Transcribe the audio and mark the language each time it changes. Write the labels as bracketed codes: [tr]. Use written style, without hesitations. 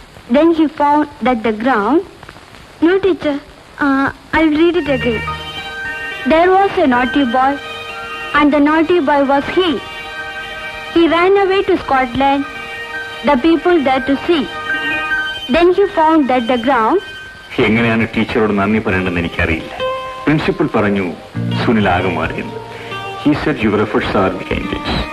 [en] Then he found that the ground... No, teacher. I'll read it again. There was a naughty boy, and the naughty boy was he. He ran away to Scotland, the people there to see. Then he found that the ground... [ml] എങ്ങനെയാണ് ടീച്ചറോട് നന്ദി പറയേണ്ടതെന്ന് എനിക്കറിയില്ല. Principal പറഞ്ഞു സുനിൽ ആകെ മാറിയെന്ന്. [en] He said your efforts are behind it.